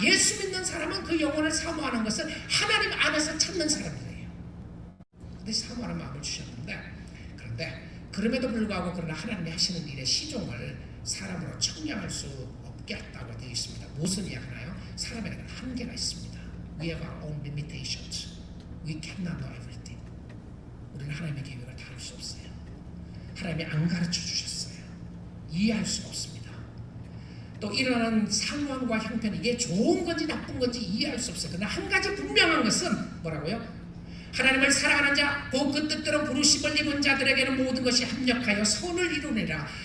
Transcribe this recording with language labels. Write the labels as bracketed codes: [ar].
[ko] 예수 믿는 사람은 그 영혼을 사모하는 것을 하나님 안에서 찾는 사람이에요. 근데 사모하는 마음을 주셨는데 그런데 그럼에도 불구하고 그러나 하나님이 하시는 일의 시종을 사람으로 측량할 수 없게 했다고 되어 있습니다. 무슨 이야기나요? 사람에게는 한계가 있습니다. [en] We have our own limitations. We cannot know everything. [ko] 우리는 하나님의 계획을 다 알 수 없어요. 하나님이 안 가르쳐 주셨어요. 이해할 수가 없습니다. 또 일어나는 상황과 형편 이게 좋은 건지 나쁜 건지 이해할 수 없어요. 그러나 한 가지 분명한 것은 뭐라고요? 하나님을 사랑하는 자, 곧 그 뜻대로 부르심을 입은 자들에게는 모든 것이 합력하여 선을 이루느니라.